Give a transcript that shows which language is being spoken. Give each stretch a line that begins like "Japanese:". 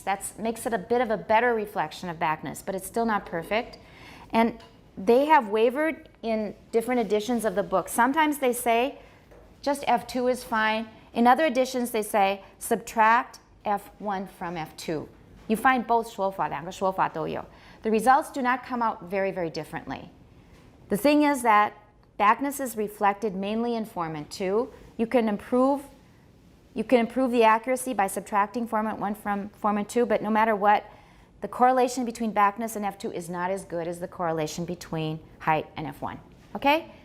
English: That makes it a bit of a better reflection of backness, but it's still not perfect. And they have wavered in different editions of the book. Sometimes they say just F2 is fine. In other editions they say subtract F1 from F2. You find both
Chinese: 说法, 两个说法都有.
English: The results do not come out very, very differently. The thing is that backness is reflected mainly in formant 2. You can improve the accuracy by subtracting formant 1 from formant 2, but no matter what, the correlation between backness and F2 is not as good as the correlation between height and F1. Okay?